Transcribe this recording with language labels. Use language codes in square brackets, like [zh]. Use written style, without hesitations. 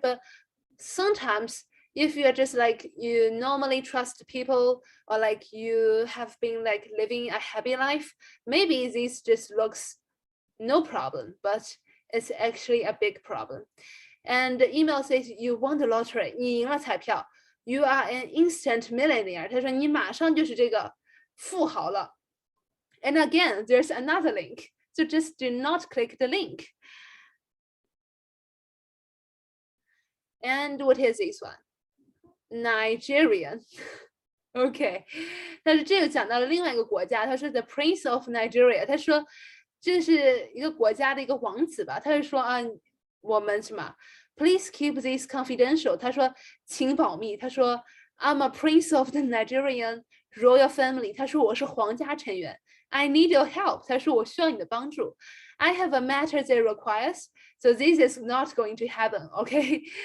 [en] But sometimes if you're just like you normally trust people or like you have been like living a happy life, maybe this just looks no problem, but it's actually a big problem. And the email says you won the lottery, [zh] 你赢了彩票 [en] you are an instant millionaire. [zh] 他说你马上就是这个富豪了。 [en] And again, there's another link. So just do not click the link. And what is this one? Nigerian. [zh] OK， 但是这个讲到了另外一个国家，他说 [en] The Prince of Nigeria， [zh] 他说这是一个国家的一个王子吧，他就说啊，我们什么 [en] Please keep this confidential， [zh] 他说请保密，他说 [en] I'm a prince of the Nigerian royal family， [zh] 他说我是皇家成员 [en] I need your help， [zh] 他说我需要你的帮助 [en] I have a matter that requires so this is not going to happen, okay?